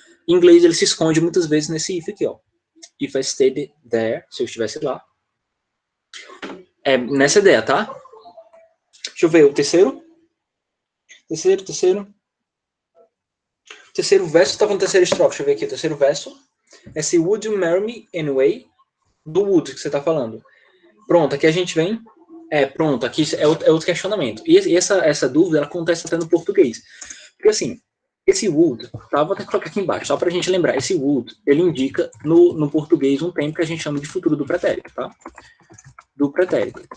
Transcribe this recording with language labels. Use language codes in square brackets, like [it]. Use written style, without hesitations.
[pt] Em inglês, ele se esconde muitas vezes nesse if aqui, ó. [en] If I stayed there, [pt] se eu estivesse lá. É nessa ideia, tá? Deixa eu ver o terceiro. Terceiro verso estava no terceiro estrofe. Deixa eu ver aqui o terceiro verso. Esse [en] would you marry me anyway? [pt] Do would que você está falando. Pronto, aqui a gente vem. Pronto, aqui é outro questionamento. E essa dúvida ela acontece até no português. Porque assim, esse would, tá? Vou até colocar aqui embaixo, só para a gente lembrar. Esse would, ele indica no português um tempo que a gente chama de futuro do pretérito, tá? Do pretérito.